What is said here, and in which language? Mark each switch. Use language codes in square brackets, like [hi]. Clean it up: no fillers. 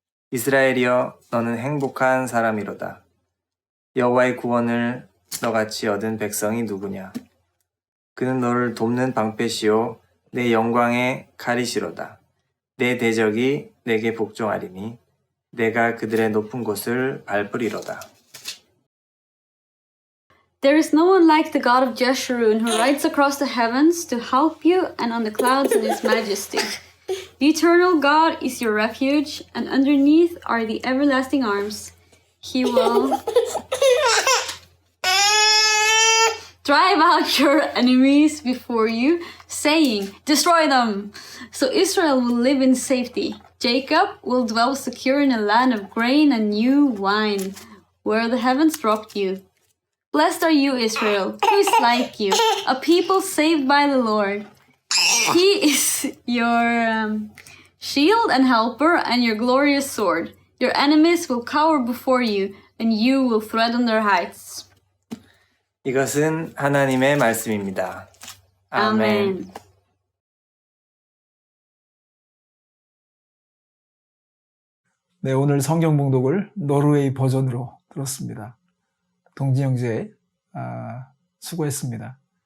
[ko] 이스라엘이여 너는 행복한 사람이로다. 여호와의 구원을 너같이 얻은 백성이 누구냐? 그는 너를 돕는 방패시요 내 영광의 칼이시로다. 내 대적이 내게 복종하리니 내가 그들의 높은 곳을 밟으리로다. [en] There is no one like the God of Jeshurun who rides across the heavens to help you and on the clouds in his majesty. The eternal God is your refuge, and underneath are the everlasting arms. He will drive out your enemies before you, saying, "Destroy them!" So Israel will live in safety. Jacob will dwell secure in a land of grain and new wine, where the heavens dropped you. Blessed are you, Israel, who is like you, a people saved by the Lord. He is your shield and helper and your glorious sword. Your enemies will cower before you, and you will tread on their heights. [ko] 이것은 하나님의 말씀입니다. 아멘. 네, 오늘 성경 봉독을 노르웨이 버전으로 들었습니다. 동진 형제 수고했습니다.